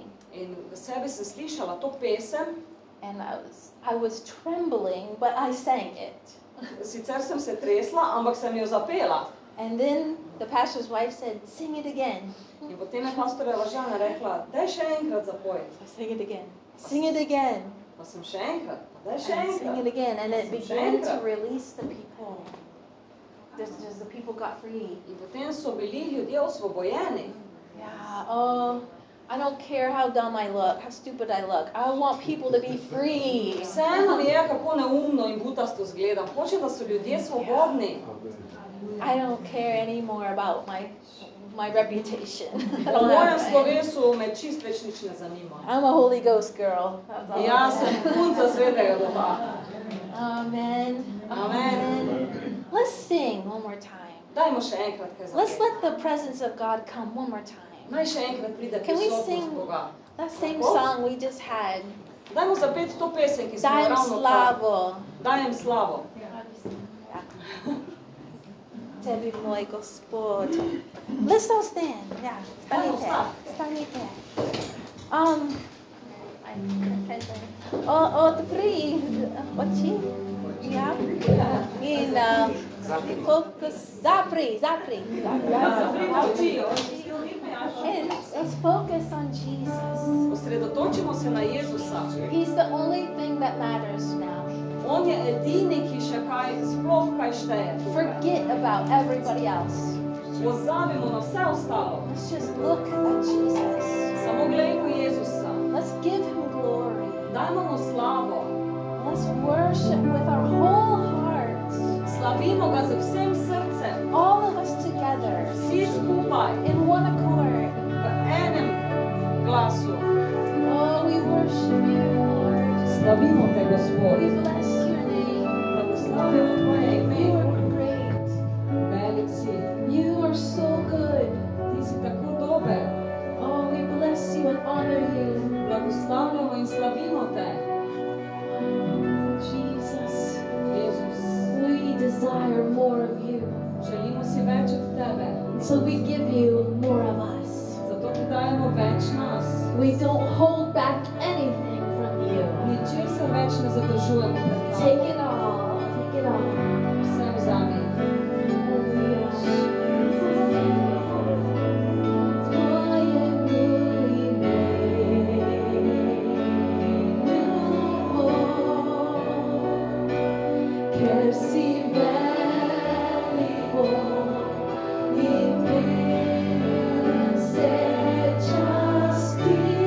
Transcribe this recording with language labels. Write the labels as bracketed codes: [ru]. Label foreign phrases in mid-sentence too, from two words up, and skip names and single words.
[sl] In v sebi sem slišala to pesem. [en] And I was trembling, but I sang it. [sl] Sicer sem se tresla, ampak sem jo zapela. [en] And then the pastor's wife said, sing it again. [sl] In potem je pastorjeva žena rekla, daj še enkrat zapoj. [en] So sing it again. Sing it again. [sl] Pa sem še enkrat, daj še [en] And sing it [sl] enkrat. [en] again. And it began to release the people. Just the people got free. [sl] In potem so bili ljudje osvobojeni. [en] Yeah, oh, I don't care how dumb I look, how stupid I look. I want people to be free. [sl] Vseeno mi je, kako neumno in butasto zgledam. Hoče, da so ljudje svobodni. [en] I don't care anymore about my reputation. I [sl] Po [en] don't [sl] mojem [en] have that. [sl] slovesu me čist več nič ne zanima. [en] I'm a Holy Ghost girl. That's all. [sl] Jaz sem punca Svetega Duha. [en] Amen. [sl] Amen. [en] Let's sing one more time. [sl] Dajmo še enkrat kaj [en] Let's [sl] zapeti. [en] let the presence of God come one more time. [sl] Naj še enkrat pride [en] Can we [sl] prisotnost [en] sing [sl] Boga. [en] that same song we just had? [sl] Dajmo zapeti to pesem, ki smo jo Dajem ravno slavo. Dajem slavo. Tebi moj Gospod. [en] Let's all stand. Yeah. [sl] Stanite. Stanite. Odpri oči. Ja. In focus. Zapri. [en] And let's focus on Jesus. [sl] Osredotočimo se na Jezusa. [en] He's the only thing that matters now. [sl] On je edini, ki še sploh kaj šteje. [en] Forget about everybody else. [sl] Pozabimo na vse ostalo. [en] Let's just look at Jesus. [sl] Samo glejmo Jezusa. [en] Let's give him glory. [sl] Dajmo mu slavo. [en] Let's worship with our whole hearts. [sl] Slavimo ga z vsem srcem. [en] All of us together. [sl] Vsi skupaj. [en] In one accord. [sl] V enem glasu. [en] Oh, we worship you, Lord. [sl] Slavimo te, [en] We [sl] Gospod. [en] bless your name. [sl] Blagoslavimo tvoje [en] You [sl] ime. [en] are great. [sl] Velik si. [en] You are so good. [sl] Ti si tako dober. [en] Oh, we bless you and honor you. [sl] Blagoslavljamo in slavimo te. [en] Jesus, [sl] Jezus. [en] we desire more of you. [sl] Želimo si več od tebe. [en] So we give you more of us. [sl] Zato ti dajemo več nas. [en] We don't hold back anything from you. [sl] Ničesar več ne zadržujemo pred [en] Take [sl] tabo. [en] it all. Take it all. [sl] Vse vzami. Kjer si veliko in veren srečasti,